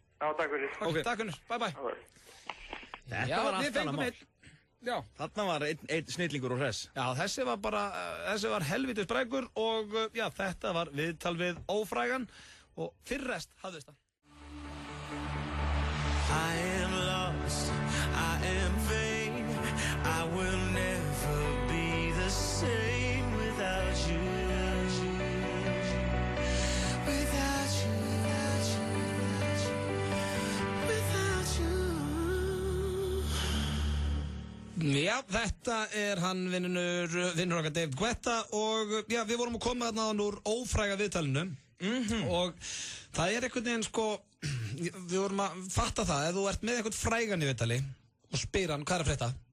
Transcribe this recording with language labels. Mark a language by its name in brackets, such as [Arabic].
[Icelandic] Já, takk fyrir. Ok, takk henni. Bye. Þetta var allt annað mál. Já. Þarna var einn snillingur og hress. Já, þessi var helvitis brækur og já, þetta var viðtal við ófrægan og fyrir rest hafðist það. [English] I am lost, I am vain, I will never be the same without you. Without you, without you, without you. [Icelandic] Já, þetta hann vinnur okkar David Guetta og já, við vorum að koma þarna úr ófræga viðtalinu og það einhvern veginn sko, við vorum að fatta það, ef þú ert með einhvern frægan í viðtali og spyr hann, hvað að frétta?